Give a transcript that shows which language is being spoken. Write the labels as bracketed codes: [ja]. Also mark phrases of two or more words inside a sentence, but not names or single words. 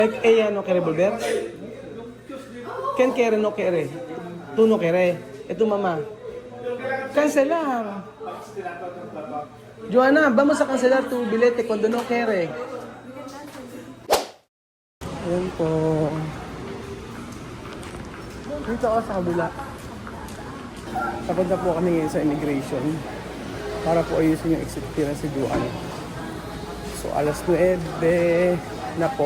[cbk] No kere volver? Ken kere no kere? Tu no kere? Ito mama. Cancelar. Joanna, vamos a cancelar tu bilete cuando no kere. [tl] Ayan po. Dito ako sa kabila. Tapunta po kami ngayon sa immigration para po ayusin yung [en] exit clearance [tl] si Juan. So alas 9 na po.